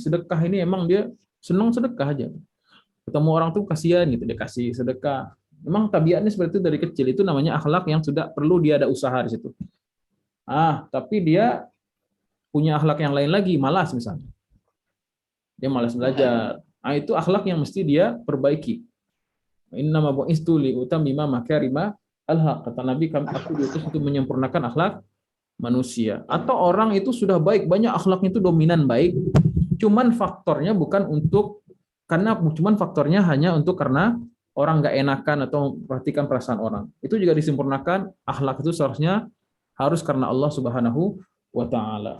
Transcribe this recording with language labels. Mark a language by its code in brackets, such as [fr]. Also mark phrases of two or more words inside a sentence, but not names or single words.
[id] Sedekah ini emang dia senang sedekah aja. Ketemu orang tuh kasihan gitu, dia kasih sedekah. Memang tabiatnya seperti itu dari kecil. Itu namanya akhlak yang sudah perlu dia ada usaha di situ. Tapi dia punya akhlak yang lain lagi, malas misalnya. Dia malas belajar. Itu akhlak yang mesti dia perbaiki. [ar] إنما بعثت لأتمم مكارم الحق. [id] Kata Nabi, aku diutus untuk menyempurnakan akhlak manusia. Atau orang itu sudah baik, banyak akhlaknya itu dominan baik, cuman faktornya hanya untuk karena orang nggak enakan atau perhatikan perasaan orang. Itu juga disempurnakan, akhlak itu seharusnya harus karena Allah [ar] سبحانه وتعالى.